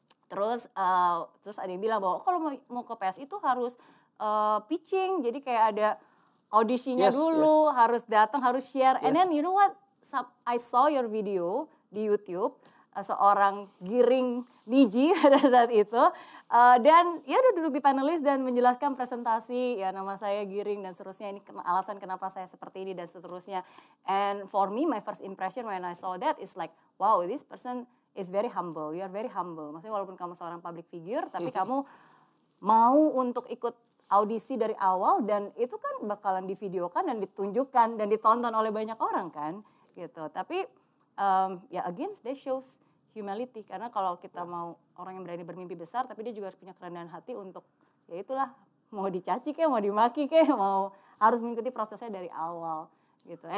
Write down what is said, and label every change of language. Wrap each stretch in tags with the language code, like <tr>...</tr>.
<id>Terus ada yang bilang bahwa kalau mau ke PSI itu harus pitching, jadi kayak ada audisinya dulu, harus datang, harus share.</id> <en>And then you know what? I saw your video</en> <id>di YouTube. seorang Giring Niji pada saat itu. Dan ya udah duduk di panelis dan menjelaskan presentasi, ya nama saya Giring dan seterusnya, ini alasan kenapa saya seperti ini dan seterusnya.</id> <en>And for me, my first impression when I saw that is like, wow, this person is very humble, you are very humble.</en> <id>Maksudnya walaupun kamu seorang public figure, tapi kamu mau untuk ikut audisi dari awal dan itu kan bakalan divideokan dan ditunjukkan dan ditonton oleh banyak orang kan gitu. Tapi ya</id> <en>again they shows humility,</en> <id>karena kalau kita mau orang yang berani bermimpi besar tapi dia juga harus punya kerendahan hati untuk ya itulah, mau dicaci kayak mau dimaki kayak mau harus mengikuti prosesnya dari awal gitu.</id>